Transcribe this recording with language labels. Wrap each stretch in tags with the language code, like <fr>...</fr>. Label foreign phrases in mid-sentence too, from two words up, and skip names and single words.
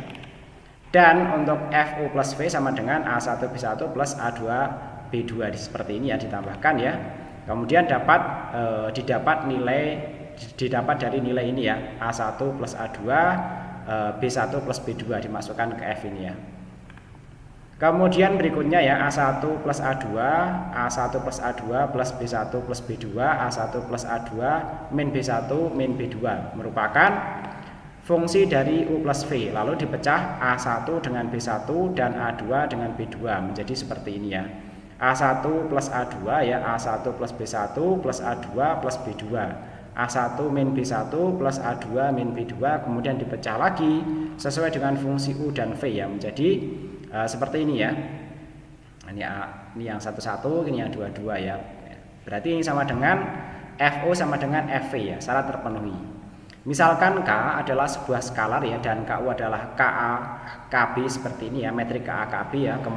<id>Dan untuk FU plus V sama dengan A1 B1 plus A2 B2 seperti ini ya, ditambahkan ya. Kemudian didapat dari nilai ini ya, A1 plus A2 B1 plus B2 dimasukkan ke F ini ya. Kemudian berikutnya ya, A1 plus A2, A1 plus A2 plus B1 plus B2, A1 plus A2 min B1 min B2 merupakan fungsi dari U plus V, lalu dipecah A1 dengan B1 dan A2 dengan B2 menjadi seperti ini ya. A1 plus A2 ya, A1 plus B1 plus A2 plus B2, A1 min B1 plus A2 min B2, kemudian dipecah lagi sesuai dengan fungsi U dan V ya, menjadi seperti ini ya. Ini yang satu-satu, ini yang dua-dua ya. Berarti ini sama dengan FO sama dengan FV ya, syarat terpenuhi. Misalkan K adalah sebuah skalar ya, dan KU adalah KA KB seperti ini ya, metrik KA KB ya.</id>